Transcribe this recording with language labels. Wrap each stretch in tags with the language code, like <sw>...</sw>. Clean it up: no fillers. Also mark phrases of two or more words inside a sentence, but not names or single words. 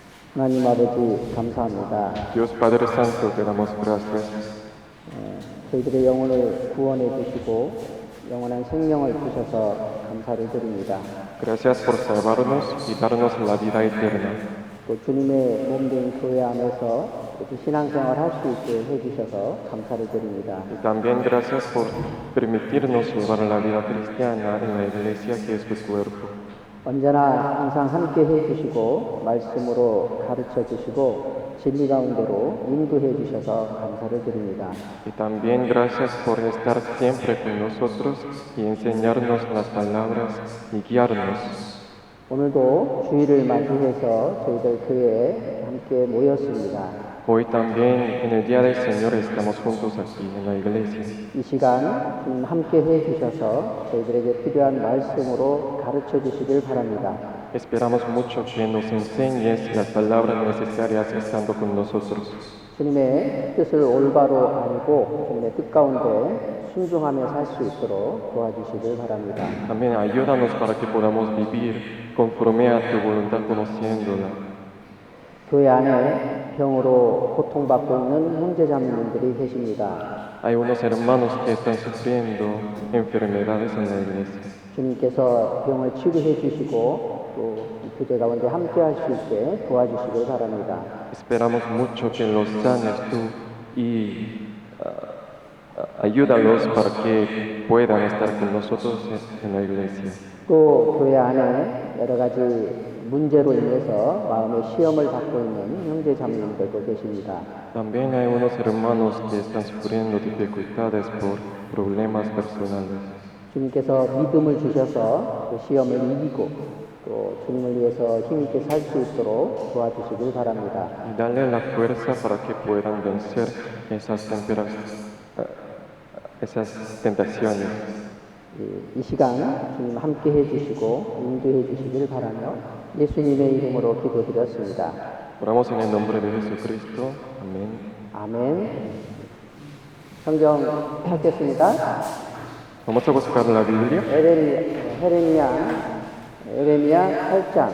<ko>하나님 아버지 감사합니다.</ko> <es>Dios Padre Santo, te damos gracias.</es> <ko>저희들의 영혼을 구원해 주시고 영원한 생명을 주셔서 감사를 드립니다.</ko> <es>Gracias por salvarnos y darnos la vida eterna.</es> <ko>또 주님의 몸된 교회 안에서 이렇게 신앙생활 할 수 있게 해주셔서 감사를 드립니다.</ko> <es>Y también gracias por permitirnos llevar la vida cristiana en la iglesia que es tu cuerpo.</es> <ko>언제나 항상 함께 해주시고 말씀으로 가르쳐 주시고 진리 가운데로 인도해 주셔서 감사를 드립니다.</ko> <es>Y también gracias por estar siempre con nosotros y enseñarnos las palabras y guiarnos.</es> <ko>오늘도 주일을 맞이해서 저희들 교회에 함께 모였습니다.</ko> <es>Hoy también en el Día del Señor estamos juntos aquí en la iglesia.</es> <ko>이 시간 주님 함께 해주셔서 저희들에게 필요한 말씀으로 가르쳐 주시길 바랍니다.</ko> <es>Esperamos mucho que nos enseñes las palabras necesarias estando con nosotros.</es> <ko>주님의 뜻을 올바로 알고 주님의 뜻 가운데 순종하며 살 수 있도록 도와주시길 바랍니다.</ko> <es>También ayúdanos para que podamos vivir conforme a tu voluntad conociéndola.</es> <ko>교회 안에 병으로 고통받고 있는 형제자매님들이 계십니다.</ko> <es>Hay unos hermanos que están sufriendo enfermedades en la iglesia.</es> <ko>주님께서 병을 치료해 주시고 또 교제 가운데 함께 할 수 있게 도와주시길 바랍니다.</ko> <es>Esperamos mucho que los sanes tú y ayúdalos para que puedan estar con nosotros en la iglesia.</es> <ko>또 교회 안에 여러 가지 문제로 인해서 마음의 시험을 받고 있는 형제 자매님들도 계십니다.</ko> <es>También hay unos hermanos que están sufriendo dificultades por problemas personales.</es> <ko>주님께서 믿음을 주셔서 그 시험을 이기고 또 주님을 위해서 힘있게 살 수 있도록 도와주시길 바랍니다.</ko> <es>Y darle la fuerza para que puedan vencer esas tentaciones.</es> <ko>이 시간 주님 함께 해주시고 인도해 주시길 바라며 예수님의 이름으로 기도드렸습니다.</ko> <es>Oramos en el nombre de Jesucristo. Amén.</es> <ko>아멘. 성경 펴겠습니다.</ko> <es>Vamos a buscar la Biblia.</es> <ko>에레미야 8장.</ko>